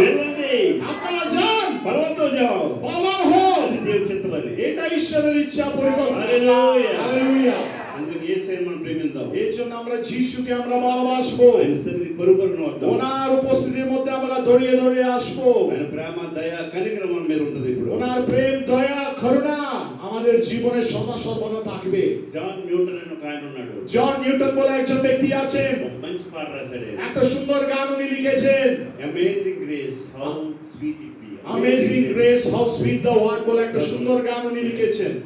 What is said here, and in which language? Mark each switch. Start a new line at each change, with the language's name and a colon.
Telugu: వెళ్ళండి.
Bangla: আপনারা যান,
Telugu: బలవంతో
Bangla: যাও. বলবান হন।
Telugu: అది దేవుని చిత్తం అది.
Bangla: এটা ঈশ্বরের ইচ্ছা, পরিকল্পনা।
Telugu: హల్లెలూయా.
Bangla: হালেলুয়া।
Telugu: అందుకని యేసయ్యను మనం ప్రేమిద్దాం.
Bangla: এর জন্য আমরা যিশুকে আমরা ভালোবাসবো,
Telugu: ఆయన సన్నిధి పరుగుపరుగున వద్దాం.
Bangla: ওনার উপস্থিতির মধ্যে আমরা দৌড়িয়ে দৌড়িয়ে আসবো।
Telugu: ఆయన ప్రేమ, దయ, కనికరం మన మీద ఉంటది ఇప్పుడు.
Bangla: ওনার প্রেম, দয়া, করুণা আমাদের জীবনে সদা সর্বদা থাকবে।
Telugu: జాన్ న్యూటన్ అని ఒక ఆయన ఉన్నాడు.
Bangla: জন নিউটন বলে একজন ব্যক্তি আছেন,
Telugu: ఒక మంచి పాట రాశాడు.
Bangla: একটা সুন্দর গান উনি লিখেছেন।
English: Amazing grace how sweet it be. Amazing grace how sweet the word
Bangla: বলে একটা সুন্দর গান উনি লিখেছেন।